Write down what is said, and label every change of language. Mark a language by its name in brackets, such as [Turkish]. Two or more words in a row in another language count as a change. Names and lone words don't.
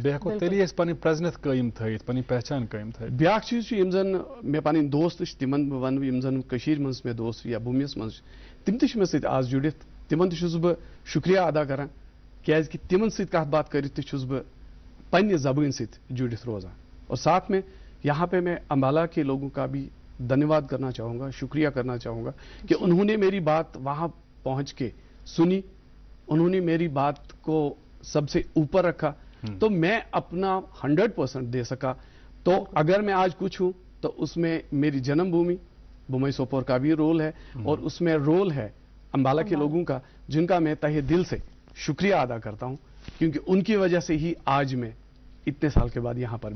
[Kashmiri] بیٚیہِ ہٮ۪کو تیٚلی أسۍ پنٕنۍ پرٛزنتھ قٲیِم تھٲیِتھ پنٕنۍ پہچان قٲیِم تھٲیِتھ بیٛاکھ چیٖز چھُ یِم زن مےٚ پنٕنۍ دوست چھِ تِمن بہٕ ونہٕ یِم زن کٔشیٖرِ منٛز مےٚ دوست یا بوٗمِس منٛز چھِ تِم تہِ چھِ مےٚ سۭتۍ آز جُڑِتھ تِمن تہِ چھُس بہٕ شُکریہ ادا کران کیٛازِ کہِ تِمن سۭتۍ کتھ باتھ کٔرِتھ تہِ چھُس بہٕ پننہِ زبٲنۍ سۭتۍ جُڑِتھ روزان [Urdu] اور ساتھ میں یہاں پہ میں امبالہ کے لوگوں کا بھی دھنیہ کرنا چاہوں گا شکریہ کرنا چاہوں گا کہ انہوں نے میری بات وہاں پہنچ کے سنی انہوں نے میری بات کو سب سے اوپر رکھا تو میں اپنا 100% دے سکا تو اگر میں آج کچھ ہوں تو اس میں میری جنم بھومی بمئی سوپور کا بھی رول ہے اور اس میں رول ہے امبالہ کے لوگوں کا جن کا میں تہہ دل سے شکریہ ادا کرتا ہوں کیونکہ ان کی وجہ سے ہی آج میں اتنے سال کے بعد یہاں پر بھی